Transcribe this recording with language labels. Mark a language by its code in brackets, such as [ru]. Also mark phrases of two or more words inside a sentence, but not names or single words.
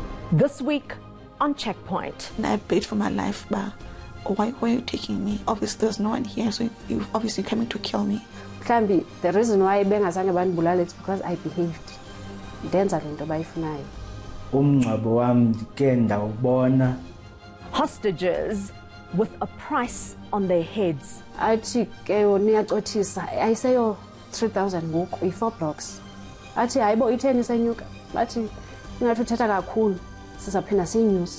[en] This week on Checkpoint. I paid for my life, but why were you taking me? Obviously, there's no one here, so you're obviously coming to kill me. The reason why I [xh] bengazange bandibulala [en] is because I behaved. [xh] Ndenza lento bayifunayo. Umngcwabo wami ndike ndawubona. [en] Hostages with a price on their heads. [xh] Athi ke niyacothisa ayiseyo 3,000 ngoku i4 blocks. Athi hayibo i10 isenyuka. Bathi ingathi uthetha kakhulu sizaphinda siyinyuse.